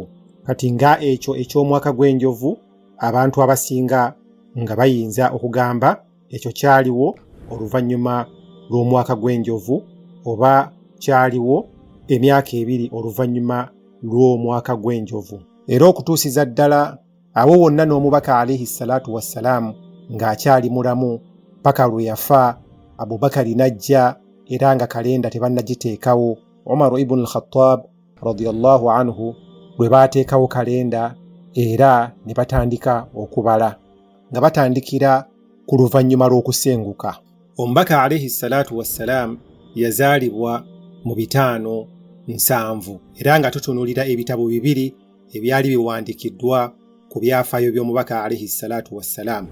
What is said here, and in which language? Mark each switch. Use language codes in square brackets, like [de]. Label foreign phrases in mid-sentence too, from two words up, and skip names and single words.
[lg] Kati nga ekyo eky'omwaka gw'enjovu, abantu abasinga nga bayinza okugamba ekyo kyaliwo oluvannyuma lw'omwaka gw'enjovu oba kyaliwo emyaka ebiri oluvannyuma lw'omwaka gw'enjovu. Era okutuusiza ddala abo bonna n'omubaka [ar] عليه الصلاة والسلام [lg] ng'akyali mulamu paka lwe yafa, Abubakari n'ajja era nga kalenda tebannagiteekawo. Umar ibn al-Khattab [ar] رضي الله عنه [lg] lwe baateekawo kalenda era ne batandika okubala nga batandikira ku luvannyuma lw'okusenguka. Omubaka [ar] عليه الصلاة والسلام [lg] yazaalibwa mu 570 era nga tutunuulira ebitabo bibiri ebyali biwandikiddwa ku byafaayo by'omubaka [ar] عليه الصلاة والسلام.